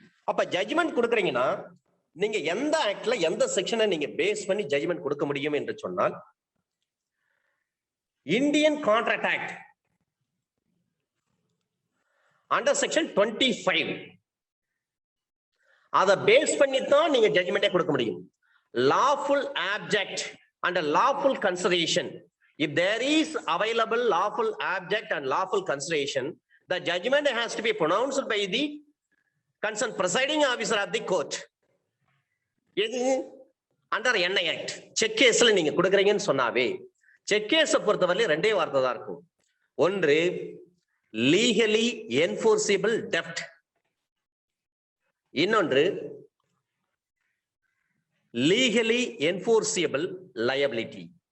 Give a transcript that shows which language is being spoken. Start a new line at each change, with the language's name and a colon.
Tamil: அப்ப ஜட்ஜ்மெண்ட் கொடுக்குறீங்கன்னா நீங்க எந்த ஆக்ட்ல எந்த செக்ஷனை நீங்க பேஸ் பண்ணி ஜட்ஜ்மெண்ட் கொடுக்க முடியும் என்று சொன்னால் Indian contract act under section 25 அதை பேஸ் பண்ணி தான் நீங்க ஜட்ஜ்மெண்டே கொடுக்க முடியும். Lawful object and lawful consideration.
English: If there is available lawful object and lawful consideration, the judgment has to be pronounced by the concerned presiding officer of the court.
Tamil: இது under NI Act. Check கேஸ்ல நீங்க கொடுக்குறீங்கன்னு சொன்னாவே check கேஸை பொறுத்தவரை ரெண்டே வார்த்தை தான் இருக்கும். ஒன்று லீகலி என்ஃபோர்சிபிள் டெப்ட், இன்னொன்று லீகலி என்ஃபோர்சிபிள் லயபிலிட்டி.